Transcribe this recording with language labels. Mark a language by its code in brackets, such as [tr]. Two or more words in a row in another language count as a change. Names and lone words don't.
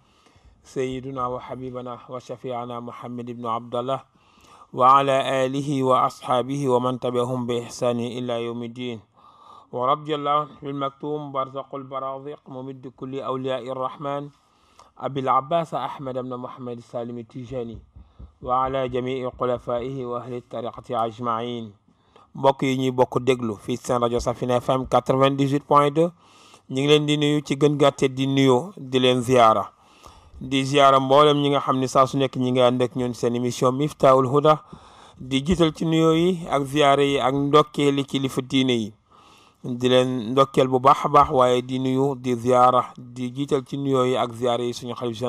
[ar] سيدنا وحبيبنا وشفيعنا محمد بن عبد الله وعلى آله وأصحابه ومن تبعهم بإحسان إلى يوم الدين ورضي الله بالمكتوم برزق البرازق ممد كل أولياء الرحمن أبي العباس أحمد بن محمد السالم التيجاني وعلى جميع خلفائه وأهل الطريقة أجمعين [wo] mbokk yi ñuy bokk déglu fii seen rajo Safina FM 98.2 ñu ngi leen di nuyu ci gën gàtte di nuyoo di leen ziyaara mboolem ñi nga xam ne saa su nekk ñi nga ànd ak ñun seen émission Miftahoul Houda di jiital ci nuyoo yi ak ziyaara yi ak ndokkeeli kilifa diine yi di leen ndokkeel bu baax a baax waaye di nuyu di ziyaara di jiital ci nuyoo yi ak ziyaara yi suñu xalif